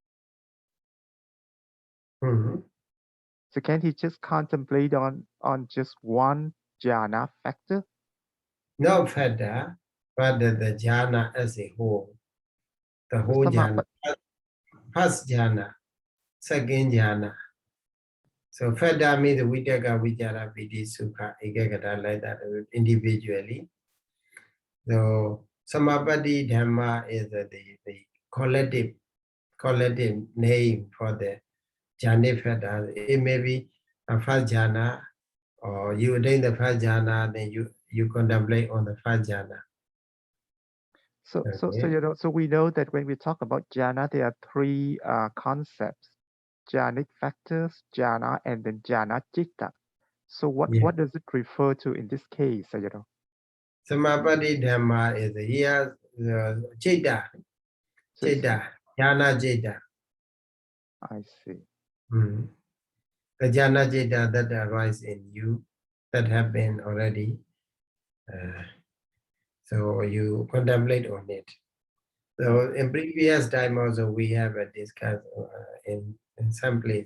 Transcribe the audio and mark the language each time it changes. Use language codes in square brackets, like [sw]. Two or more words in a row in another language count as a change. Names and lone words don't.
[en] So can he just contemplate on just one jhana factor? No factor, but the jhana as a whole. The whole jhana. First jhana, second jhana. So factor means [pi] vitaka, vichara, piti, sukha, ekagata, [en] like that individually. So [pi] samapati dhamma [en] is the collective name for the jhana factor. It may be a first jhana, or you attain the first jhana, then you contemplate on the first jhana. So so we know that when we talk about jhana, there are three concepts: jhanic factors, jhana, and then [pi] jhana citta. [en] So what does it refer to in this case, Sayadaw? [pi] Samapati dhamma [en] is here citta, [pi] jhana citta. [en] I see. The [pi] jhana citta [en] that arise in you, that happened already. So you contemplate on it. So in previous time also we have discussed in some place.